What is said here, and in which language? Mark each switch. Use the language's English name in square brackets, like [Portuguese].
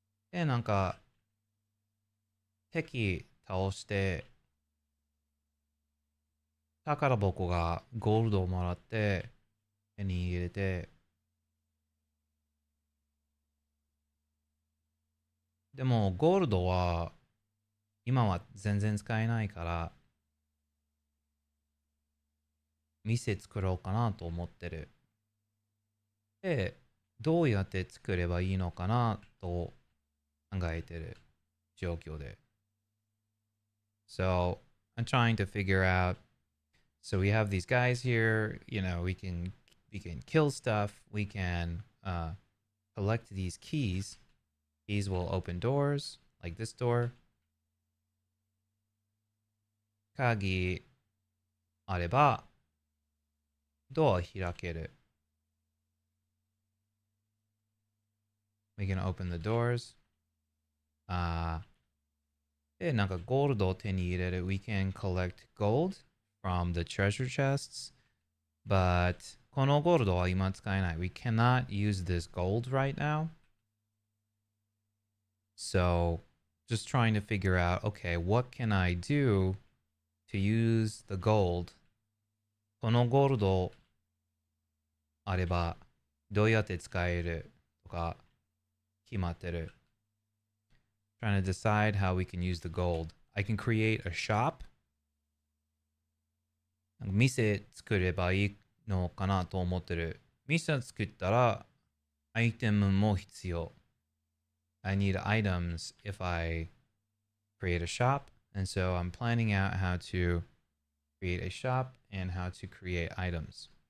[Japanese] で、なんか、敵倒して、宝箱がゴールドをもらって、手に入れて、でもゴールドは今は全然使えないから、店作ろうかなと思ってる。で、どうやって作ればいいのかなと考えてる状況で。 [English] So, I'm trying to figure out. So we have these guys here. You know, we can kill stuff. We can collect these keys. Keys will open doors, like this door. [Japanese] 鍵あればドア開ける。 [English] We can open the doors. [Japanese] で、なんかゴールドを手に入れる。 [English] We can collect gold from the treasure chests. [Japanese] But このゴールドは今使えない。 [English] We cannot use this gold right now. So, just trying to figure out, okay, what can I do to use the gold? [Japanese] このゴールドあればどうやって使えるとか決まってる。 [English] Trying to decide how we can use the gold. I can create a shop. [Japanese] 店作ればいいのかなと思ってる。店作ったらアイテムも必要。 [English] I need items if I create a shop. And so I'm planning out how to create a shop and how to create items.